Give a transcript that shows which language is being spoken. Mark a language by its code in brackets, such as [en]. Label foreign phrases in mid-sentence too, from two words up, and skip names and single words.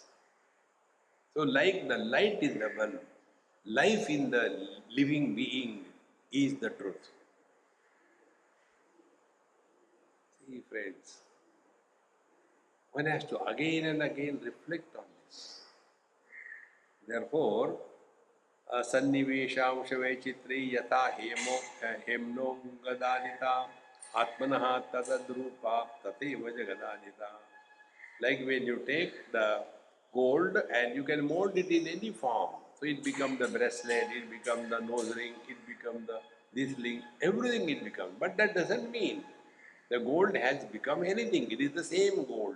[en] So like the light in the bulb, life in the living being is the truth. See, friends, one has to again and again reflect on this. Therefore, [sa] सन्निवेशांश वैचित्री यथा हेम्नोऽङ्गदादिता आत्मनः तद्रूपा तथैव जगदादिता. [en] Like when you take the gold and you can mold it in any form. So it becomes the bracelet, it becomes the nose ring, it becomes the this link, everything it becomes. But that doesn't mean the gold has become anything. It is the same gold.